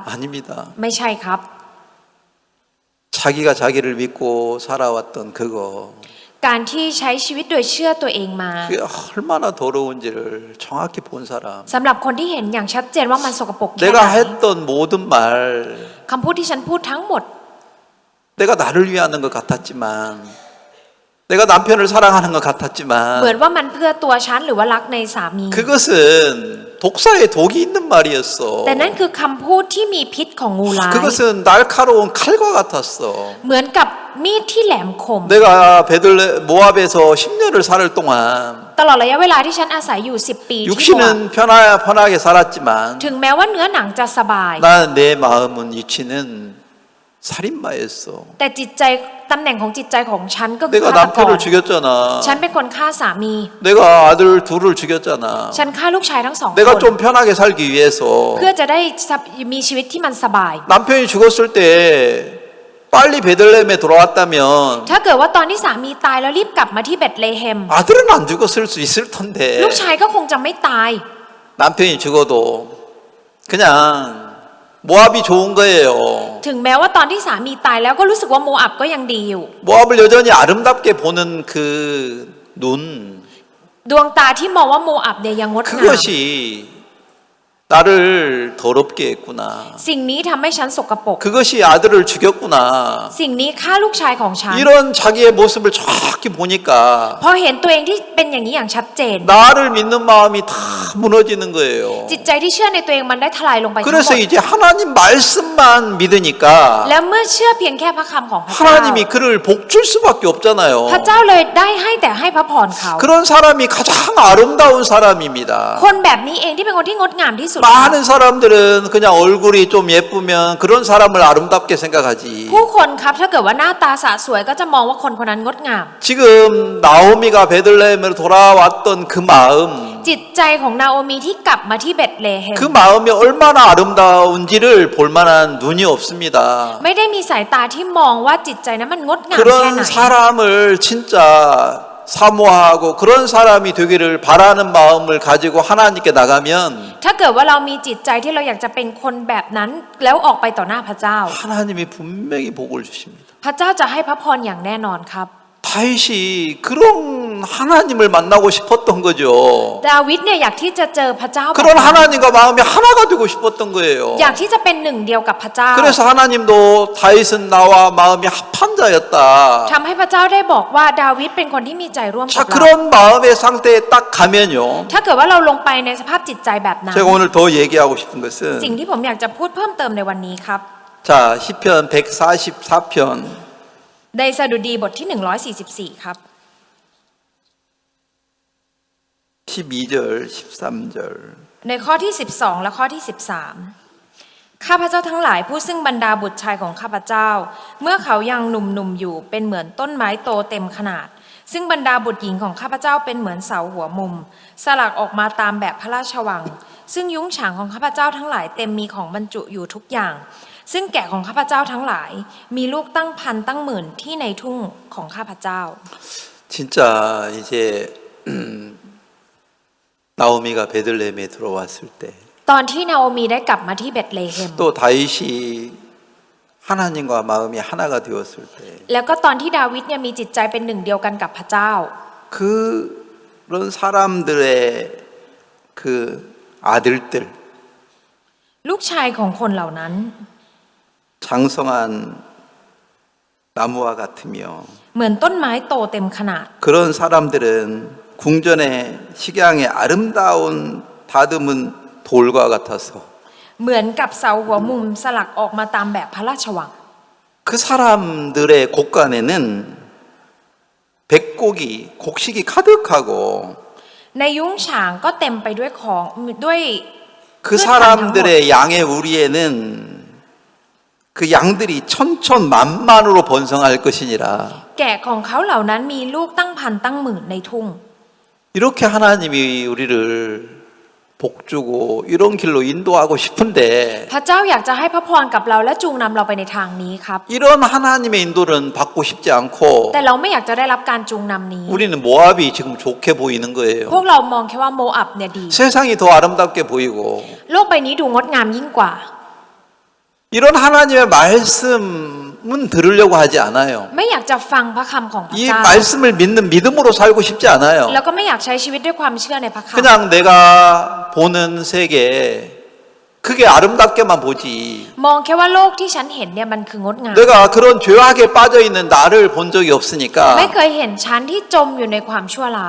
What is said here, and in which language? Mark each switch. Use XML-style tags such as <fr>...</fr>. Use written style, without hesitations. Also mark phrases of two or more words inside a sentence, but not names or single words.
<ko>아닙니다.</ko> <th>ไม่ใช่ครับ</th> <ko>자기가 자기를 믿고 살아왔던 그거</ko> <th>การที่ใช้ชีวิตโดยเชื่อตัวเองมา</th> <ko>그게 얼마나 더러운지를 정확히 본 사람</ko> <th>สำหรับคนที่เห็นอย่างชัดเจนว่ามันสกปรกแค่ไห</th> <ko>내가</ko> <th>น</th> <ko>했던 모든 말</ko> <th>คำพูดที่ฉันพูดทั้งหมด</th> <ko>내가 나를 위하는 것 같았지만 내가 남편을 사랑하는 것 같았지만</ko> <th>เหมือนว่ามันเพื่อตัวฉันหรือว่ารักในสามี</th> <ko>그것은 독사의 독이 있는 말이었어.</ko> <th>แต่นั่นคือคำพูดที่มีพิษของงูร้าย</th> <ko>그것은 날카로운 칼과 같았어.</ko> <th>เหมือนกับมีดที่แหลมคม</th> <ko>내가 모압에서 10년을 살 동안</ko> <th>ตลอดระยะเวลาที่ฉันอาศัยอยู่10 ปีที่โมอาบ</th> <ko>육신은 편하게 살았지만</ko> <th>ถึงแม้ว่าเนื้อหนังจะสบาย</th> <ko>난 내 마음은 위치는 살인마였어.</ko> <th>แต่จิตใจตำแหน่งของจิตใจของฉันก็คือ</th> <ko>내가</ko> <th>ฆาตกร</th> <ko>남편을 죽였잖아.</ko> <th>ฉันเป็นคนฆ่าสามี</th> <ko>내가 아들 둘을 죽였잖아.</ko> <th>ฉันฆ่าลูกชายทั้งสองคน</th> <ko>내가 좀 편하게 살기 위해서</ko> <th>เพื่อจะได้มีชีวิตที่มันสบาย</th> <ko>남편이 죽었을 때 빨리 베들레헴에 돌아왔다면</ko> <th>ถ้าเกิดว่าตอนที่สามีตายแล้วรีบกลับมาที่เบธเลเฮม</th> <ko>아들은 안 죽었을 수 있을 텐데</ko> <th>ลูกชายก็คงจะไม่ตาย</th> <ko>남편이 죽어도 그냥 모압이 좋은 거예요.</ko> <th>ถึงแม้ว่าตอนที่สามีตายแล้วก็รู้สึกว่าโมอับก็ยังดีอยู่</th> <ko>모압을 여전히 아름답게 보는 그 눈,</ko> <th>ดวงตาที่มองว่าโมอับเนี่ยยังงดงาม</th> <ko>그것이 나를 더럽게 했구나.</ko> <th>สิ่งนี้ทำให้ฉันสกปรก</th> <ko>그것이 아들을 죽였구나.</ko> <th>สิ่งนี้ฆ่าลูกชายของฉัน</th> <ko>이런 자기의 모습을 정확히 보니까</ko> <th>พอเห็นตัวเองที่เป็นอย่างนี้อย่างชัดเจน</th> <ko>나를 믿는 마음이 다 무너지는 거예요.</ko> <th>จิตใจที่เชื่อในตัวเองมันได้ทลายลงไปทั้งหม</th> <ko>그래서</ko> <th>ด</th> <ko>이제 하나님 말씀만 믿으니까</ko> <th>แล้วเมื่อเชื่อเพียงแค่พระคำของพระเจ้า</th> <ko>하나님이 그를 복줄 수밖에 없잖아요.</ko> <th>พระเจ้าเลยได้ให้แต่ให้พระพรเขา</th> <ko>그런 사람이 가장 아름다운 사람입니다.</ko> <th>คนแบบนี้เองที่เป็นคนที่งดงามที่สุด</th> <ko>많은 사람들은 그냥 얼굴이 좀 예쁘면 그런 사람을 아름답게 생각하지.</ko> <th>ผู้คนครับถ้าเกิดว่าหน้าตาสะสวยก็จะมองว่าคนคนนั้นงดงาม</th> <ko>지금 나오미가 베들레헴으로 돌아왔던 그 마음,</ko> <th>จิตใจของนาโอมีที่กลับมาที่เบธเลเฮม</th> <ko>그 마음이 얼마나 아름다운지를 볼 만한 눈이 없습니다.</ko> <th>ไม่ได้มีสายตาที่มองว่าจิตใจนั้นมันงดงามแค่ไหน</th> <ko>그런 사람을 진짜 사모하고 그런 사람이 되기를 바라는 마음을 가지고 하나님께 나가면</ko> <th>ถ้าเกิดว่าเรามีจิตใจที่เราอยากจะเป็นคนแบบนั้นแล้วออกไปต่อหน้าพระเจ้า</th> <ko>하나님이 분명히 복을 주십니다.</ko> <th>พระเจ้าจะให้พระพรอย่างแน่นอนครับ</th> <ko>다윗이 그런 하나님을 만나고 싶었던 거죠.</ko> <th>ดาวิดเนี่ยอยากที่จะเจอพระเจ้าแบบ</th> <ko>그런</ko> <th>นั้น</th> <ko>하나님과 마음이 하나가 되고 싶었던 거예요.</ko> <th>อยากที่จะเป็นหนึ่งเดียวกับพระเจ้า</th> <ko>그래서 하나님도 다윗은 나와 마음이 합한 자였다.</ko> <th>ทำให้พระเจ้าได้บอกว่าดาวิดเป็นคนที่มีใจร่วม</th> <ko>자,</ko> <th>กับเรา</th> <ko>그런 마음의 상태에 딱 가면요.</ko> <th>ถ้าเกิดว่าเราลงไปในสภาพจิตใจแบบนั้น</th> <ko>제가 오늘 더 얘기하고 싶은</ko> <th>สิ่ง</th> <ko>것은</ko> <th>ที่ผมอยากจะพูดเพิ่มเติมในวันนี้ครับ</th> <ko>자, 시편 144편</ko> <th>ในสดุดีบทที่144ครับ</th> <ko>12절 13절</ko> <th>ในข้อที่12และข้อที่13ข้าพเจ้าทั้งหลายผู้ซึ่งบรรดาบุตรชายของข้าพเจ้า เมื่อเขายังหนุ่มๆอยู่เป็นเหมือนต้นไม้โตเต็มขนาด ซึ่งบรรดาบุตรหญิงของข้าพเจ้าเป็นเหมือนเสาหัวมุม สลักออกมาตามแบบพระราชวัง ซึ่งยุ้งฉางของข้าพเจ้าทั้งหลายเต็มมีของบรรจุอยู่ทุกอย่าง ซึ่งแกะของข้าพเจ้าทั้งหลายมีลูกตั้งพันตั้งหมื่นที่ในทุ่งของข้าพเจ้า</th> <ko>진짜 이제 나오미가 베들레헴에 들어왔을 때</ko> <th>ตอนที่นาโอมีได้กลับมาที่เบธเลเฮม</th> <ko>또 다윗이 하나님과 마음이 하나가 되었을 때</ko> <th>แล้วก็ตอนที่ดาวิดเนี่ยมีจิตใจเป็นหนึ่งเดียวกันกับพระเจ้า</th> <ko>그런 사람들의 그 아들들</ko> <th>ลูกชายของคนเหล่านั้น</th> <ko>장성한 나무와 같으며</ko> <th>เหมือนต้นไม้โตเต็มขนาด</th> <ko>그런 사람들은 궁전의 식양의 아름다운 다듬은 돌과 같아서</ko> <th>เหมือนกับเสาหัวมุมสลักออกมาตามแบบพระราชวัง</th> <ko>그 사람들의 곳간에는 백곡이 곡식이 가득하고</ko> <th>ในยุ้งฉางก็เต็มไปด้วยของด้วย</th> <ko>그 사람들의 양의 우리에는 그 양들이 천천만만으로 번성할 것이니라.</ko> <th>แกะของเขาเหล่านั้นมีลูกตั้งพันตั้งหมื่นในทุ่ง</th> <ko>이렇게 하나님이 우리를 복주고 이런 길로 인도하고 싶은데</ko> <th>พระเจ้าอยากจะให้พระพรกับเราและจูงนำเราไปในทางนี้ครับ</th> <ko>이런 하나님의 인도는 받고 싶지 않고</ko> <th>แต่เราไม่อยากจะได้รับการจูงนำนี้</th> <ko>우리는 모압이 지금 좋게 보이는 거예요.</ko> <th>พวกเรามองแค่ว่าโมอับเนี่ยดี</th> <ko>세상이 더 아름답게 보이고</ko> <th>โลกใบนี้ดูงดงามยิ่งกว่า</th> <ko>이런 하나님의 말씀은 들으려고 하지 않아요.</ko> <th>ไม่อยากจะฟังพระคำของพระ</th> <ko>이</ko> <th>เจ้า</th> <ko>말씀을 믿는 믿음으로 살고 싶지 않아요.</ko> <th>แล้วก็ไม่อยากใช้ชีวิตด้วยความเชื่อในพระคำ</th> <ko>그냥 내가 보는 세계 그게 아름답게만 보지.</ko> <th>มองแค่ว่าโลกที่ฉันเห็นเนี่ยมันคืองดงาม</th> <ko>내가 그런 죄악에 빠져 있는 나를 본 적이 없으니까</ko> <th>ไม่เคยเห็นฉันที่จมอยู่ในความชั่วร้าย</th>